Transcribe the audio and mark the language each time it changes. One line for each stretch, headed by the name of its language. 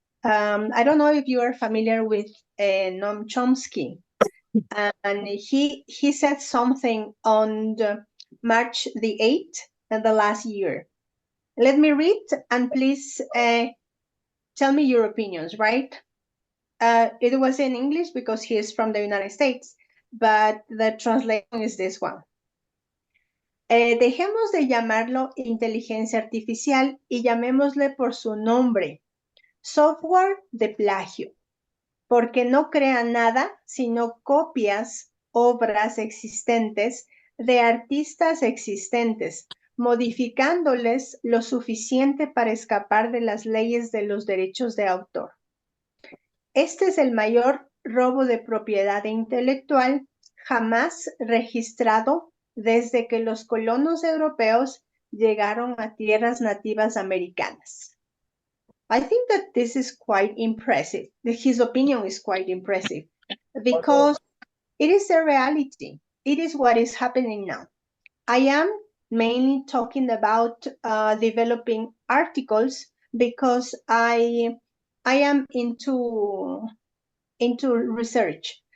English: I don't know if you are familiar with Noam Chomsky, and he said something on March the 8th of the last year. Let me read, and please tell me your opinions, right? It was in English because he is from the United States, but the translation is this one.
Spanish: Dejemos de llamarlo inteligencia artificial y llamémosle por su nombre, software de plagio, porque no crea nada sino copias, obras existentes de artistas existentes, modificándoles lo suficiente para escapar de las leyes de los derechos de autor. Este es el mayor robo de propiedad intelectual jamás registrado desde que los colonos europeos llegaron a tierras nativas americanas.
English: I think that this is quite impressive. His opinion is quite impressive because it is a reality. It is what is happening now. I am mainly talking about developing articles because I am into research.